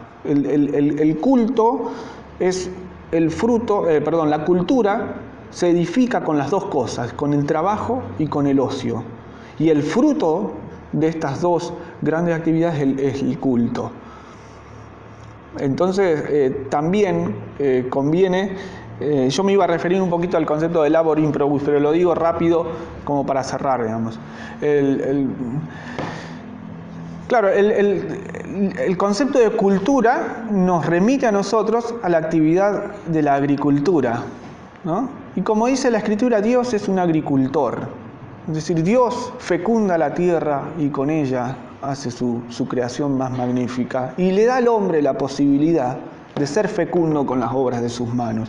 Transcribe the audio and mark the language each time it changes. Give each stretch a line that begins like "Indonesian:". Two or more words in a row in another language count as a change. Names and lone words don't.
Spanish: El culto es el fruto, la cultura se edifica con las dos cosas, con el trabajo y con el ocio. Y el fruto de estas dos grandes actividades es el culto. Entonces, también conviene, yo me iba a referir un poquito al concepto de
Latin: labor in probus,
Spanish: pero lo digo rápido como para cerrar, digamos. Claro, el concepto de cultura nos remite a nosotros a la actividad de la agricultura, ¿no? Y como dice la Escritura, Dios es un agricultor. Es decir, Dios fecunda la tierra y con ella hace su creación más magnífica y le da al hombre la posibilidad de ser fecundo con las obras de sus manos.